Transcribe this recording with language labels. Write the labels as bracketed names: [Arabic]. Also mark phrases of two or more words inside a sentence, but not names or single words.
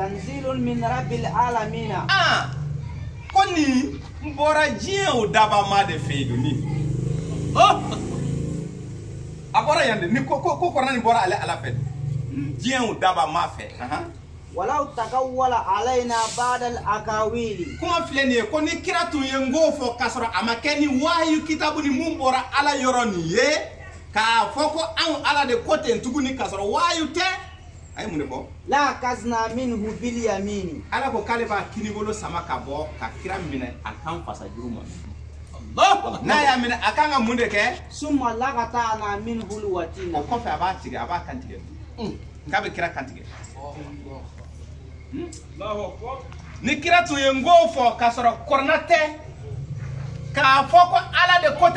[Arabic] تنزيل من رب العالمين [Bambara] ko nin n bɔra diɲɛ o dabama de fɛ yen ni a bɔra yan de ni ko korna nin bɔra ale ala fɛ diɲɛ o dabama fɛ [Arabic] ولو تقول علينا بعض الأقاويل [Bambara] kuma filɛ nin ye ko ni kira tun ye n ko fɔ k'a sɔrɔ a ma kɛ ni wahayu kitabu ni mun bɔra ala yɔrɔ nin ye k'a fɔ ko anw ala de ko ten tuguni k'a sɔrɔ wahayu tɛ a ye mun de fɔ [Arabic] لأخذنا منه باليمين [Bambara] ala ko k'ale b'a kinibolo sama ka bɔ ka kira minɛ a kan fasajuru ma n'a y'a minɛ a kan ka mun de kɛ [Arabic] ثم لقطعنا منه الوتين [Bambara] o kɔfɛ a b'a tigɛ a b'a kan tigɛ k'a bɛ kira kan tigɛ ni kira tun ye n ko fɔ k'a sɔrɔ korna tɛ k'a fɔ ko ala de ko tɛ